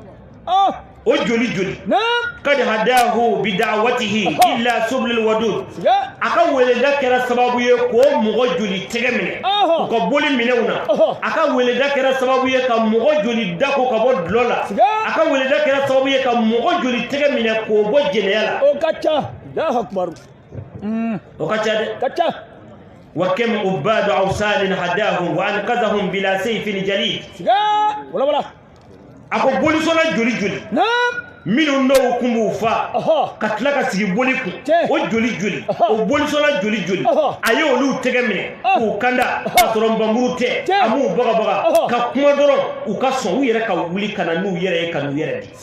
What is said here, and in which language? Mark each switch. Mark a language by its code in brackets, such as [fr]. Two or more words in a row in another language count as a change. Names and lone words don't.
[bm] o joli joli [ar] قد هداه بدعوته إلا سبل الودود [bm] a ka weleda kɛra sababu ye k'o mɔgɔ joli tɛgɛ minɛ u ka boli minɛw na a ka weleda kɛra sababu ye ka mɔgɔ joli dako ka bɔ dulɔ la a ka weleda kɛra sababu ye ka mɔgɔ joli tɛgɛ minɛ k'o bɔ jɛnɛya la o ka ca [ar] الله أكبر [bm] o ka ca dɛ ka ca [ar] وكم عباد أوثان هداهم وأنقذهم بلا سيف جليد [bm] ako bolisona joli joli minnu n'o kun b'u fa ka tila ka sigi boli kun o joli joli o bolisona joli joli a ye olu tɛgɛ minɛ k'u kanda ka sɔrɔ nbamuru tɛ a m'u bagabaga ka kuma dɔrɔn u ka sɔn u yɛrɛ ka wuli ka na n'u yɛrɛ ye ka n'u yɛrɛ di